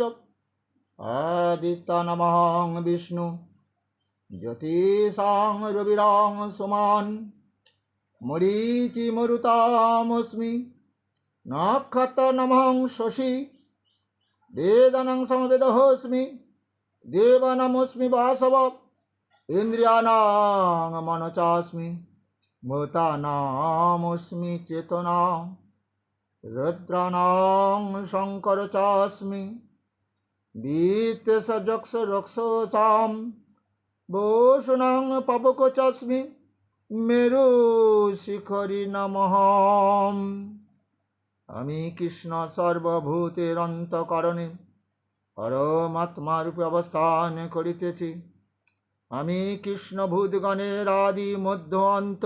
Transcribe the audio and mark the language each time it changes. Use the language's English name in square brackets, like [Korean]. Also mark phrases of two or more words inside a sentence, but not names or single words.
[Sanskrit] আদিত্য নমঃ বিষ্ণু জ্যোতিষাং রবিরাং সুমান মরীচি মরুতামস্মি নক্ষত্র নমঃ শশী বেদানাং সমবেদহস্মি দেবানামস্মি বাসব ইন্দ্রিয়ানাং মনচাস্মি ভূতানামস্মি চেতনা রুদ্রানাং শঙ্কর চাস্মি বিত্তেশ যক্ষ রক্ষসাম ভূষণাং পাবক চাস্মি মেরু শিখরি নমঃ। [Bangla] আমি কৃষ্ণ সর্বভূতের অন্তঃকরণে পরমাত্মা রূপে অবস্থান করিতেছি। আমি কৃষ্ণ ভূতগণের আদি মধ্য অন্ত।